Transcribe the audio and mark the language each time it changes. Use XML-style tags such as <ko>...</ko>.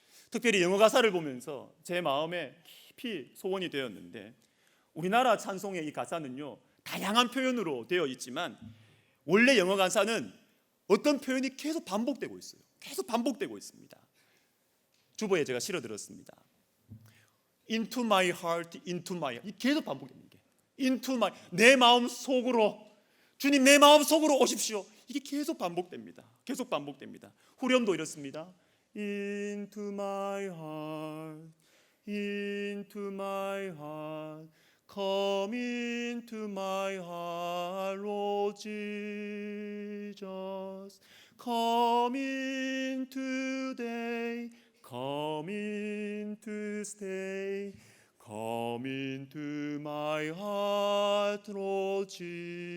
<ko>특별히 영어 가사를 보면서 제 마음에 깊이 소원이 되었는데, 우리나라 찬송의 이 가사는요 다양한 표현으로 되어 있지만 원래 영어 가사는 어떤 표현이 계속 반복되고 있어요. 계속 반복되고 있습니다. 주보에 제가 실어 들었습니다.</ko> <en>Into my heart, into my heart.</en> <ko>계속 반복됩니다.</ko> <en>Into my,</en> <ko>내 마음 속으로, 주님 내 마음 속으로 오십시오. 이게 계속 반복됩니다. 계속 반복됩니다. 후렴도 이렇습니다.</ko> <en>Into my heart, into my heart, come into my heart, Lord Jesus, come in today, come in to stay, come into my heart, Lord Jesus.</en>